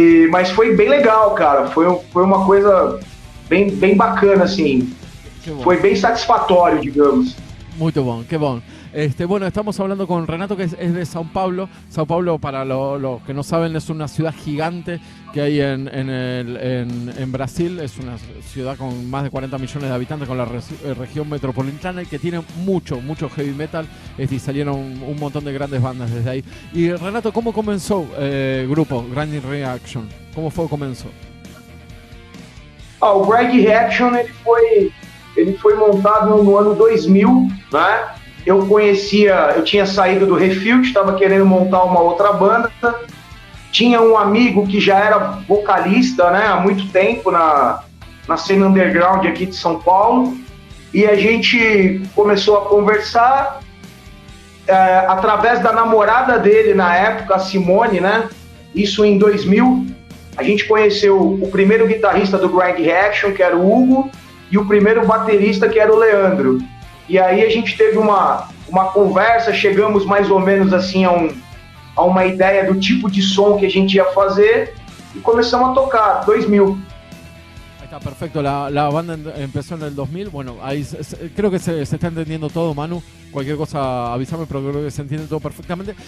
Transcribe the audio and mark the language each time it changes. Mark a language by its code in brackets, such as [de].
[pt] Mas foi bem legal, cara. Foi uma coisa bem bacana, assim. Foi bem satisfatório, digamos. Muito bom, que bom. [es] Bueno, estamos hablando con Renato, que es de Sao Paulo. Sao Paulo, para los que no saben, es una ciudad gigante que hay en Brasil. Es una ciudad con más de 40 millones de habitantes, con la región metropolitana, y que tiene mucho heavy metal. Y salieron un montón de grandes bandas desde ahí. Y Renato, ¿cómo comenzó el grupo Grind Reaction? ¿Cómo comenzó? [pt] O Grind Reaction ele foi montado no ano 2000, né? eu tinha saído do Refilt, estava querendo montar uma outra banda. Tinha um amigo que já era vocalista, né, há muito tempo na cena underground aqui de São Paulo, e a gente começou a conversar através da namorada dele na época, a Simone, né? Isso em 2000. A gente conheceu o primeiro guitarrista do Grind Reaction, que era o Hugo, e o primeiro baterista, que era o Leandro. E aí a gente teve uma conversa, chegamos mais ou menos assim a uma ideia do tipo de som que a gente ia fazer [es] y comenzamos a tocar, [pt] 2000. [es] Ahí está, perfecto. La banda empezó en el 2000. Bueno, ahí creo que se está entendiendo todo, Manu. Cualquier cosa avísame, pero creo que se entiende todo perfectamente.